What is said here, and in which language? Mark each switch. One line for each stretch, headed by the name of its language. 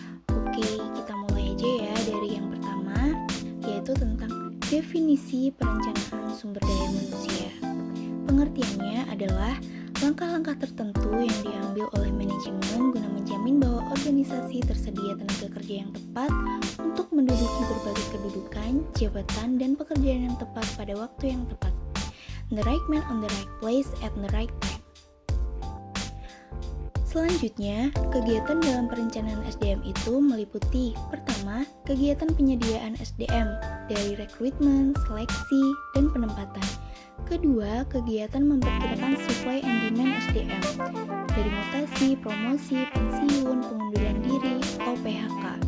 Indonesian: Oke, kita mulai aja ya dari yang pertama, yaitu tentang definisi perencanaan sumber daya manusia. Pengertiannya adalah langkah-langkah tertentu yang diambil oleh manajemen guna menjamin bahwa organisasi tersedia tenaga kerja yang tepat untuk menduduki berbagai kedudukan, jabatan, dan pekerjaan yang tepat pada waktu yang tepat.
English: The right man on the right place at the right time.
Indonesian: Selanjutnya, kegiatan dalam perencanaan SDM itu meliputi pertama, kegiatan penyediaan SDM dari rekrutmen, seleksi, dan penempatan. Kedua, kegiatan memperkirakan supply and demand SDM dari mutasi, promosi, pensiun, pengunduran diri, atau PHK.